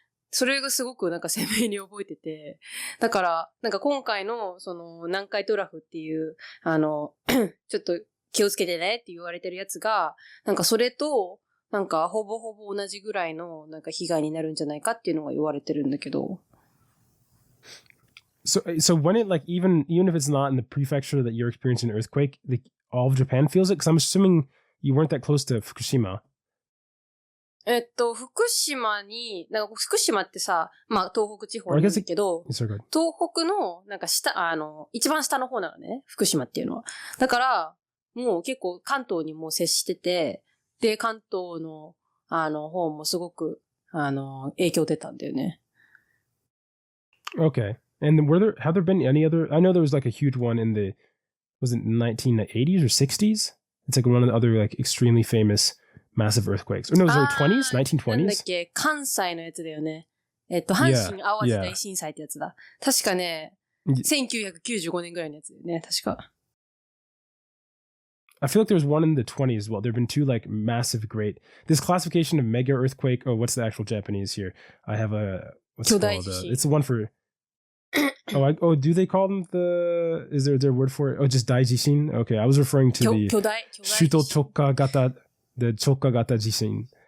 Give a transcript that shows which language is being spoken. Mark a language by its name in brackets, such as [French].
[Japanese] それがすごく鮮明に覚えてて。だから、今回の、南海トラフっていう、ちょっと気をつけてねって言われてるやつが、それと、ほぼほぼ同じぐらいの、被害になるんじゃないかっていうのが言われてるんだけど。 [English] So when it even if it's not in the prefecture that you're experiencing an earthquake, all of Japan feels it? Because I'm assuming you weren't that close to Fukushima. [Japanese] 福島に、福島ってさ、東北地方にいるけど、東北の、一番下の方なのね、福島っていうのは。だから、もう結構関東にも接してて、で、関東の、方もすごく、影響出たんだよね。 [English] Okay. And have there been any other, I know there was a huge one in was it 1980s or 60s? It's one of the other extremely famous massive earthquakes. Or no, was it 20s? 1920s? [Japanese] なんだっけ、関西のやつだよね。阪神淡路大震災ってやつだ。確かね、1995年ぐらいのやつだよね、確か。 [English] I feel like there was one in the 20s as well. There have been two massive great, this classification of mega earthquake. Oh, what's the actual Japanese here? I have what's it called? It's the one for, do they call them is there a word for it? Oh, just daijishin? Okay, I was referring to the Shuto Chokka Gata, the Chokka Gata Jishin.